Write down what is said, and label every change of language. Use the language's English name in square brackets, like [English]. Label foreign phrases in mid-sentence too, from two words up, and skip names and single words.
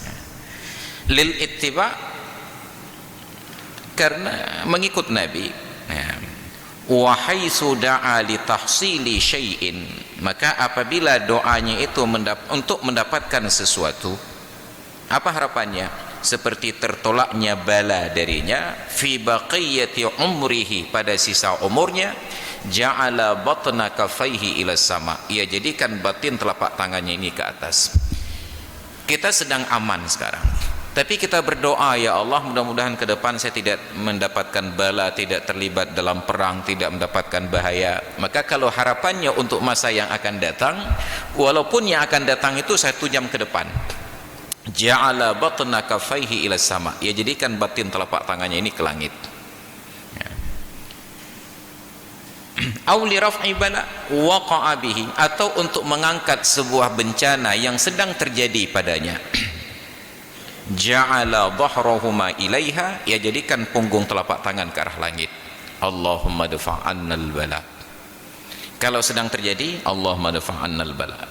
[Arabic] للاتباع, [Indonesian] karena mengikut Nabi. [Arabic] وحيث دعا لتحصيل شيء, [Indonesian] maka apabila doanya itu untuk mendapatkan sesuatu, apa harapannya? Seperti tertolaknya bala darinya, [Arabic] في بقية عمره, [Indonesian] pada sisa umurnya, [Arabic] جعل بطن كفيه إلى السماء, [Indonesian] ia jadikan batin telapak tangannya ini ke atas. Kita sedang aman sekarang, tapi kita berdoa, [Arabic] يا الله, [Indonesian] mudah-mudahan ke depan saya tidak mendapatkan bala, tidak terlibat dalam perang, tidak mendapatkan bahaya. Maka kalau harapannya untuk masa yang akan datang, walaupun yang akan datang itu 1 jam ke depan, [Arabic] جعل بطن كفيه إلى السماء, [Indonesian] ia jadikan batin telapak tangannya ini ke langit. [Arabic] أو لرفع بلاء وقع به, [Indonesian] atau untuk mengangkat sebuah bencana yang sedang terjadi padanya, [Arabic] جعل ظهرهما إليها, [Indonesian] ia jadikan punggung telapak tangan ke arah langit. [Arabic] اللهم ادفع عنا البلاء. [Indonesian] Kalau sedang terjadi, [Arabic] اللهم ادفع عنا البلاء.